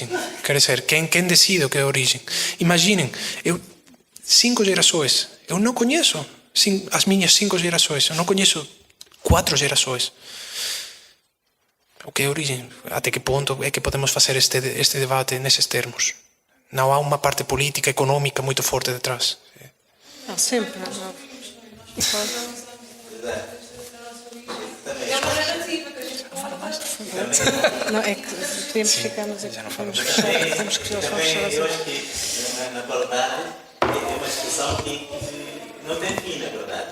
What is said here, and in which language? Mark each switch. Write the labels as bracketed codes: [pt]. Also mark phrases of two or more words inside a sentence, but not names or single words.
[gl] Quer dizer, quen decide o que é origen? Imaginen, eu 5 gerações, eu non coñeço as miñas 5 gerações, eu non coñeço 4 gerações. O que é origen? Até que ponto é que podemos facer este debate neses termos? Non há unha parte política, económica moito forte detrás. [pt] Não, sempre. Não. Não, é que podemos ficar, mas é que temos que Eu acho que na verdade é uma discussão que não tem fim, na verdade.